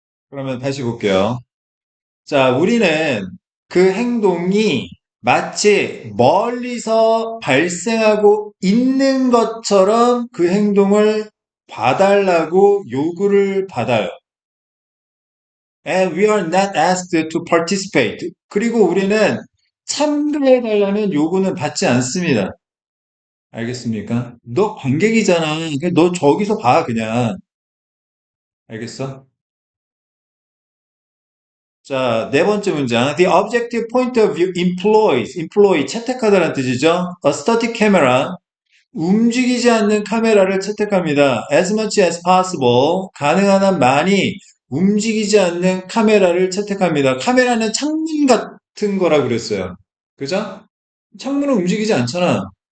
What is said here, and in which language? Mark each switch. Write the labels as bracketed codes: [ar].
[ko] 그러면 다시 볼게요. 자, 우리는 그 행동이 마치 멀리서 발생하고 있는 것처럼 그 행동을 봐달라고 요구를 받아요. [en] And we are not asked to participate. [ko] 그리고 우리는 참가해달라는 요구는 받지 않습니다. 알겠습니까? 너 관객이잖아. 그냥 너 저기서 봐, 그냥. 알겠어? 자, 네 번째 문장. [en] The objective point of view employs, employ, [ko] 채택하다라는 뜻이죠. [en] A static camera, [ko] 움직이지 않는 카메라를 채택합니다. [en] As much as possible, [ko] 가능한 한 많이 움직이지 않는 카메라를 채택합니다. 카메라는 창문 같은 거라고 그랬어요. 그죠? 창문은 움직이지 않잖아.